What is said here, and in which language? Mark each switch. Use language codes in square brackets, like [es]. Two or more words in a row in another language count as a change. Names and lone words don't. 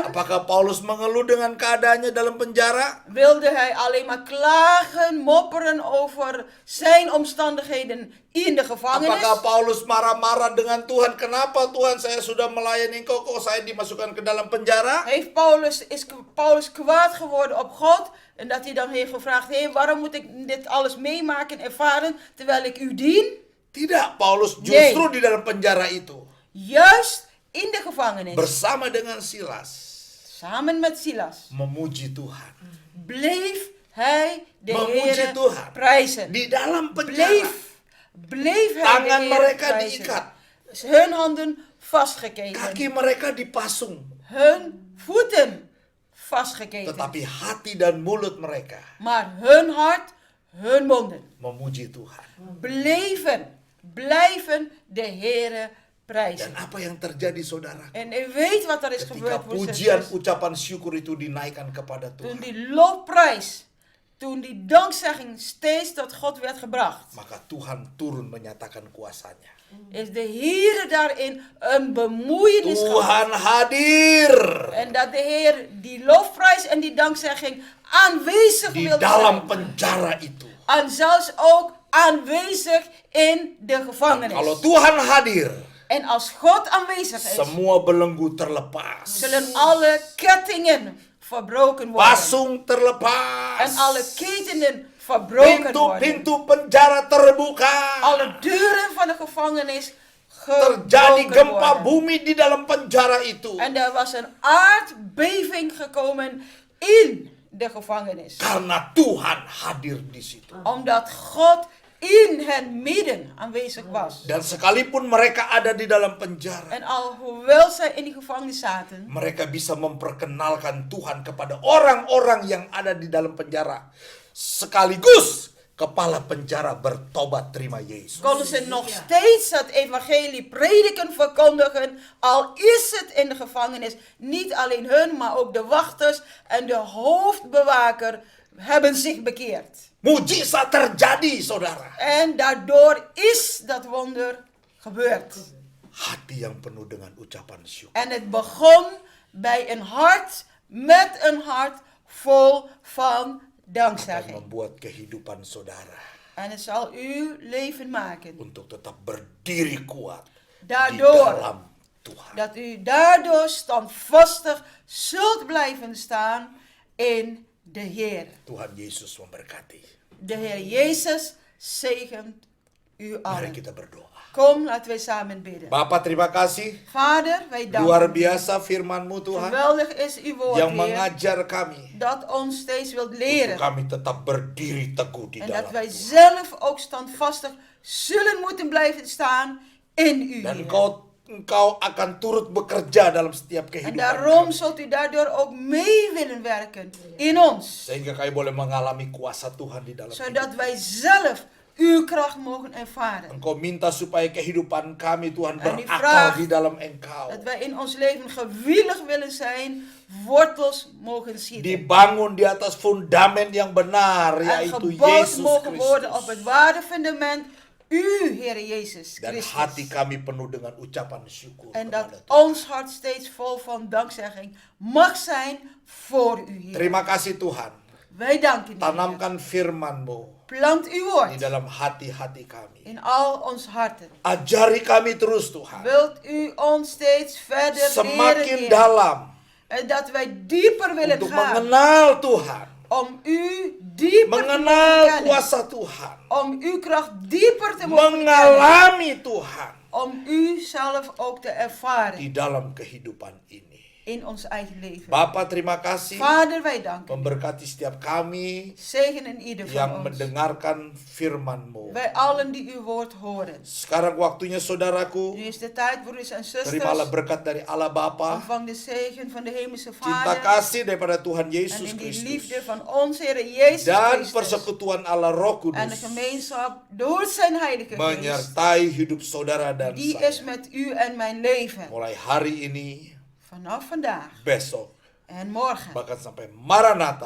[id] Apakah Paulus mengeluh dengan keadaannya dalam penjara? [nl] Wilde hij alleen maar klagen, mopperen over zijn omstandigheden in de gevangenis? [id] Apakah Paulus marah-marah dengan Tuhan? Kenapa Tuhan saya sudah melayani engkau kok saya dimasukkan ke dalam penjara? [nl] Is Paulus kwaad geworden op God? En dat hij dan heeft gevraagd, waarom moet ik dit alles meemaken, ervaren, terwijl ik u dien? [id] Tidak, Paulus justru di dalam penjara itu [nl] Juist in de gevangenis, [id] bersama dengan Silas [nl] samen met Silas, [id] memuji Tuhan. [nl] bleef hij de [id] Memuji [nl] Heere [id] Tuhan. [nl] prijzen. [id] Di dalam penjara [nl] Bleef hij [id] tangan [nl] de Heere [id] mereka [nl] prijzen. [id] diikat, [nl] Hun handen vastgeketen, [id] kaki mereka dipasung, [nl] hun voeten vastgeketen. [id] tetapi hati dan mulut mereka [nl] Maar hun hart, hun monden, [id] memuji Tuhan. [nl] blijven de Heere prijzen. [id] Dan apa yang terjadi, saudara? [nl] En u weet wat er is [id] Ketika [nl] gebeurd, broeders en [id] pujian [nl] zusters. [id] ucapan syukur itu dinaikkan kepada [nl] Toen [id] Tuhan, [nl] die lofprijs, toen die dankzegging steeds tot God werd gebracht, [id] maka Tuhan turun menyatakan kuasanya. [nl] is de Heere daarin een bemoeienis gehad. [id] Tuhan hadir [nl] En dat de Heer die lofprijs en die dankzegging aanwezig [id] di [nl] wilde [id] dalam [nl] zijn. [id] penjara itu. [nl] En zelfs ook aanwezig in de [id] Kalau [nl] gevangenis. [id] Tuhan hadir, [nl] En als God aanwezig is, [id] semua belenggu terlepas, [nl] zullen alle kettingen verbroken worden. [id] pasung terlepas, [nl] En alle ketenen verbroken worden. [id] pintu-pintu penjara terbuka, [nl] Alle deuren van de gevangenis [id] terjadi [nl] gebroken [id] gempa [nl] worden. [id] bumi di dalam penjara itu. [nl] En er was een aardbeving gekomen in de gevangenis. [id] Karena Tuhan hadir di situ. [nl] Omdat God in hen midden aanwezig was. [id] Dan sekalipun mereka ada di dalam penjara, [nl] En alhoewel zij in die gevangenis zaten, [id] mereka bisa memperkenalkan Tuhan kepada orang-orang yang ada di dalam penjara. Sekaligus kepala penjara bertobat terima Yesus. [nl] konden ze nog steeds het evangelie prediken, verkondigen, al is het in de gevangenis. Niet alleen hun, maar ook de wachters en de hoofdbewaker hebben zich bekeerd. [id] Mujizat terjadi, saudara. [nl] En daardoor is dat wonder gebeurd. [id] Hati yang penuh dengan ucapan syukur. [nl] En het begon bij een hart, met een hart vol van [id] Akan [nl] dankzegging. [id] membuat kehidupan saudara [nl] En het zal uw leven maken. [id] untuk tetap berdiri kuat di [nl] Daardoor [id] dalam Tuhan. [nl] dat u daardoor standvastig zult blijven staan in de Heer. [id] Tuhan Yesus memberkati. [nl] De Heer Jezus zegent u [id] Mari [nl] allen. [id] kita berdoa. [nl] Kom, laten wij samen bidden. [id] Bapa, terima kasih. [nl] Vader, wij [id] Luar [nl] danken u. [id] biasa firman-Mu Tuhan [nl] Geweldig is uw woord, [id] yang [nl] Heer, [id] mengajar kami [nl] dat ons steeds wilt [id] untuk [nl] leren. [id] kami tetap berdiri teguh di [nl] En [id] dalam [nl] dat wij [id] Tuhan. [nl] zelf ook standvastig zullen moeten blijven staan in u, [id] Dan [nl] Heer. [id] Engkau akan turut bekerja dalam setiap [nl] En [id] kehidupan [nl] daarom [id] kami. [nl] zult u daardoor ook mee willen werken in ons. [id] Sehingga kami boleh mengalami kuasa Tuhan di dalam [nl] Zodat [id] hidup. [nl] wij zelf uw kracht mogen ervaren. [id] Engkau minta supaya kehidupan kami Tuhan [nl] En die [id] berakar [nl] vraag- [id] di dalam Engkau. [nl] Dat wij in ons leven gewillig willen zijn, wortels mogen schieten. [id] Dibangun di atas fundament yang benar, [nl] En [id] yaitu [nl] gebouwd [id] Yesus [nl] mogen worden op [id] Kristus. [nl] het ware fundament, u, Heer Jezus [id] Dan [nl] Christus. [id] hati kami penuh dengan ucapan syukur [nl] En [id] kepada [nl] dat [id] Tuhan. [nl] ons hart steeds vol van dankzegging mag zijn voor u, Heer. [id] Terima kasih Tuhan. [nl] Wij danken u, Heer. [id] Tanamkan firman-Mu [nl] Plant uw [id] di [nl] woord [id] dalam hati-hati kami. [nl] in al onze harten. [id] Ajari kami terus Tuhan. [nl] Wilt u ons steeds verder leren, [id] Semakin [nl] Heer. [id] dalam [nl] En dat wij dieper willen [id] untuk [nl] gaan. [id] mengenal Tuhan. [nl] Om u dieper te mogen [id] Mengenal [nl] kennen. [id] kuasa Tuhan. [nl] Om uw kracht dieper te mogen kennen. [id] Mengalami Tuhan [nl] Om u zelf ook te ervaren [id] di dalam kehidupan ini. [nl] in ons eigen leven. [id] Bapa, terima kasih. [nl] Vader, wij danken. [id] Memberkati setiap kami [nl] Zegen in ieder [id] yang [nl] van ons. [id] mendengarkan firman-Mu. [nl] Wij allen die uw woord horen. [id] Sekarang waktunya saudaraku. [nl] Nu is de tijd, broeders en [id] Terimalah [nl] zusters. [id] berkat dari Allah Bapa. [nl] Ontvang de zegen van de hemelse [id] Cinta [nl] Vader. [id] kasih daripada Tuhan [nl] En [id] Yesus [nl] in die [id] Kristus. [nl] liefde van onze Heer Jezus [id] Dan [nl] Christus. [id] persekutuan Allah Roh [nl] En de [id] Kudus [nl] gemeenschap door zijn heilige geest. [id] menyertai hidup saudara dan [nl] Die is [id] saya. [nl] met u en mijn leven. [id] Mulai hari ini, [nl] Vanaf vandaag [id] besok, [nl] en morgen. [id] bahkan sampai Maranatha,